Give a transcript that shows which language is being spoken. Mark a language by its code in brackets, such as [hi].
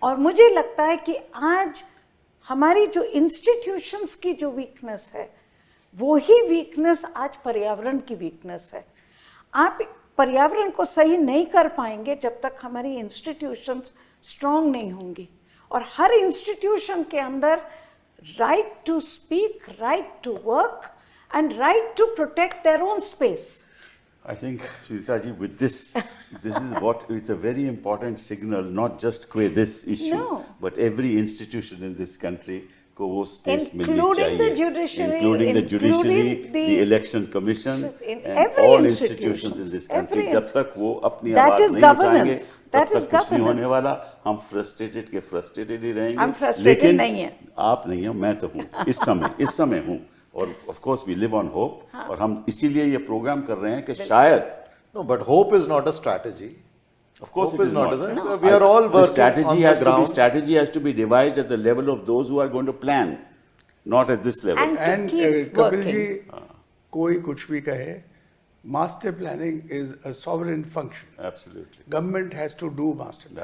[hi] और मुझे लगता है कि आज हमारी जो इंस्टीट्यूशंस की जो वीकनेस है, वो ही वीकनेस आज पर्यावरण की वीकनेस है। आप पर्यावरण को सही नहीं कर पाएंगे जब तक हमारी इंस्टीट्यूशंस स्ट्रांग नहीं होंगी, और हर इंस्टीट्यूशन के अंदर [en] Right to speak, right to work and right to protect their own space. I think, Sunita ji, with this is what, it's a very important signal, not just this issue, but every institution in this country [hi] को वो space मिलनी चाहिए, [en] including the judiciary, the election commission, and all institutions in this country. [hi] जब तक वो अपनी आवाज नहीं उठाएंगे, तब तक कुछ नहीं होने वाला। हम frustrated ही रहेंगे, लेकिन आप नहीं हो, मैं तो हूँ इस समय हूँ, और [en] of course we live on hope, [hi] और हम इसीलिए ये प्रोग्राम कर रहे हैं कि शायद [en] No, but hope is not a strategy. Of course it is not. We are all working on the ground. Strategy has to be devised at the level of those who are going to plan, not at this level. And Kapil ji, [hi] कोई कुछ भी कहे, [en] master planning is a sovereign function. Absolutely. Government has to do master planning.